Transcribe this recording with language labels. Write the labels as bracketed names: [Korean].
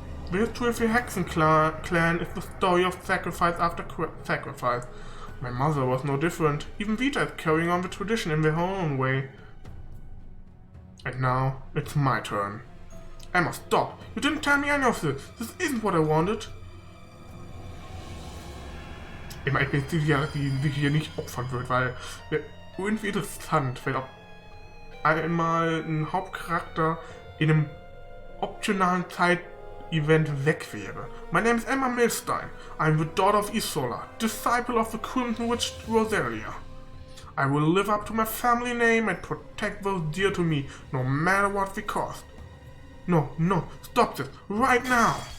[English] The history of the Hexen clan is the story of sacrifice after sacrifice. My mother was no different. Even Vita is carrying on the tradition in their own way. And now, it's my turn. Emma, stop! You didn't tell me any of this! This isn't what I wanted! [German] Emma, ich bin sicher, dass sie sich hier nicht opfern wird, weil irgendwie interessant, wenn auch einmal ein Hauptcharakter in einem optionalen Zeit-Event weg wäre. [English] My name is Emma Milstein. I'm the daughter of Isola, disciple of the Crimson Witch Rosalia. I will live up to my family name and protect those dear to me, no matter what the cost. No, stop this, right now!